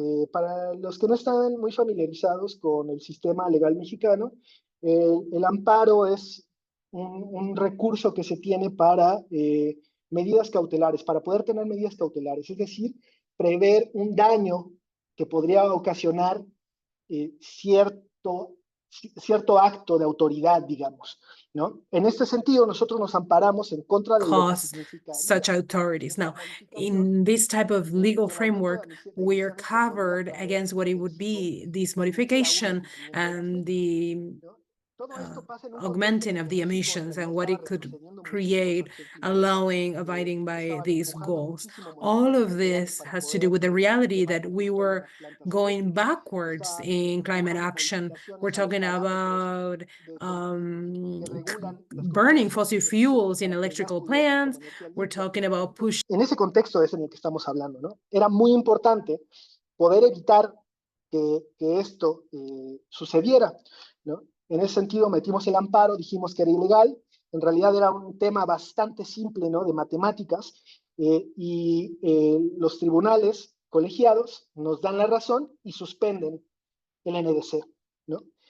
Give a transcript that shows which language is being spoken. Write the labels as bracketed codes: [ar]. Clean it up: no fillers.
[es] Para los que no están muy familiarizados con el sistema legal mexicano, el amparo es un recurso que se tiene para medidas cautelares, para poder tener medidas cautelares, es decir, prever un daño que podría ocasionar cierto acto de autoridad, digamos, ¿no? En este sentido, nosotros nos amparamos en contra de lo que significa [en] such authorities. Now, in this type of legal framework, we are covered against what it would be this modification and the augmenting of the emissions and what it could create, allowing, abiding by these goals. All of this has to do with the reality that we were going backwards in climate action. We're talking about burning fossil fuels in electrical plants. We're talking about pushing. [es] En ese contexto es en el que estamos hablando, ¿no? Era muy importante poder evitar que esto sucediera, ¿no? En ese sentido metimos el amparo, dijimos que era ilegal, en realidad era un tema bastante simple, ¿no? De matemáticas, y los tribunales colegiados nos dan la razón y suspenden el NDC, ¿no?